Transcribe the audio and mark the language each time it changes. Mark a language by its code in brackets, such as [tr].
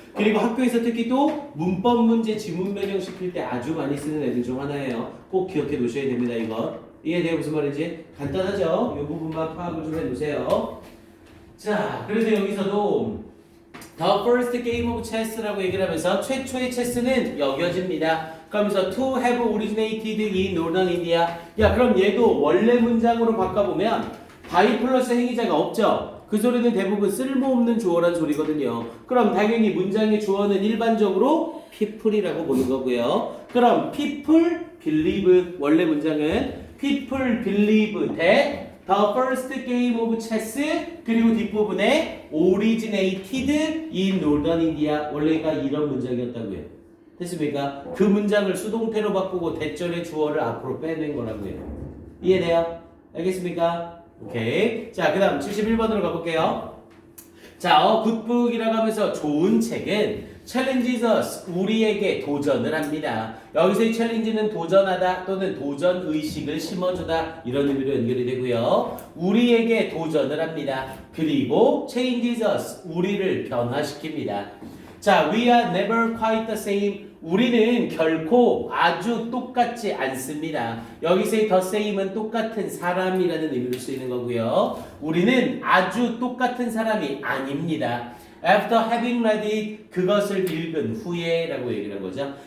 [ko] 그리고 학교에서 특히 또 문법 문제 지문 변형 시킬 때 아주 많이 쓰는 애들 중 하나예요. 꼭 기억해 놓으셔야 됩니다. 이거 이해돼요? 무슨 말인지? 간단하죠? 이 부분만 파악을 좀 해놓으세요. 자, 그래서 여기서도 [en] The first game of chess [ko] 라고 얘기를 하면서 최초의 체스는 여겨집니다. 그러면서 [en] to have originated in northern India. [ko] 야, 그럼 얘도 원래 문장으로 바꿔보면 by 플러스 행위자가 없죠. 그 소리는 대부분 쓸모없는 주어란 소리거든요. 그럼 당연히 문장의 주어는 일반적으로 people이라고 보는 거고요. 그럼 [en] people believe [ko] 원래 문장은 [en] people believe that the first game of chess [ko] 그리고 뒷부분에 [en] originated in northern India [ko] 원래가 이런 문장이었다고요. 됐습니까? 그 문장을 수동태로 바꾸고 대절의 주어를 앞으로 빼낸 거라고요. 이해돼요? 알겠습니까? 오케이. 자, 그 다음 71번으로 가볼게요. 자, 굿북이라고 하면서 좋은 책은 [en] challenges us, [ko] 우리에게 도전을 합니다. 여기서의 challenge는 도전하다 또는 도전 의식을 심어주다 이런 의미로 연결이 되고요. 우리에게 도전을 합니다. 그리고 [en] changes us, [ko] 우리를 변화시킵니다. [en] 자, we are never quite the same. [ko] 우리는 결코 아주 똑같지 않습니다. 여기서의 the same은 똑같은 사람이라는 의미로 쓰이는 거고요. 우리는 아주 똑같은 사람이 아닙니다. [en] After having read it, [ko] 그것을 읽은 후에 라고 얘기를 한 거죠.